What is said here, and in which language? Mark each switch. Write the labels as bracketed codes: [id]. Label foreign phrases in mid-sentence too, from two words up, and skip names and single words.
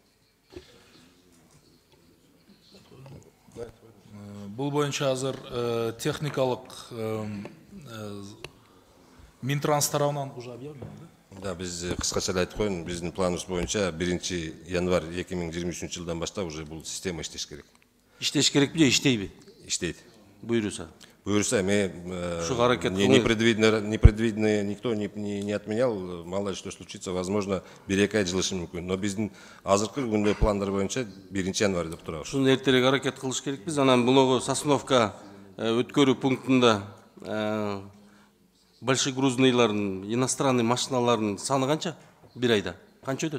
[ky] Бул боюнча азыр техникалык Минтранс тарабынан [ru] уже объявлено, [ky] да? Да, биз кыскача айтып коеюн, биздин планыбыз боюнча 1 январь 2023 жылдан баштап уже бул система иштеш керек. Иштеш керекпи же иштейби? Иштейт. Буйруса. Буюрса, [ru] непредвиденное никто не отменял, мало ли что случится, возможно, [ky] 1-2 ай жылышы мүмкүн. Но биздин азыркы күндө пландар боюнча 1 январь деп турабыз. Ушуну эртерээк аракет кылыш керекпиз. Анан бул Сосновка өткөрүү пунктунда [ru] большой грузныйлардын, [ky] иностранный машиналардын саны канча? Бир айда. Канча өтөт?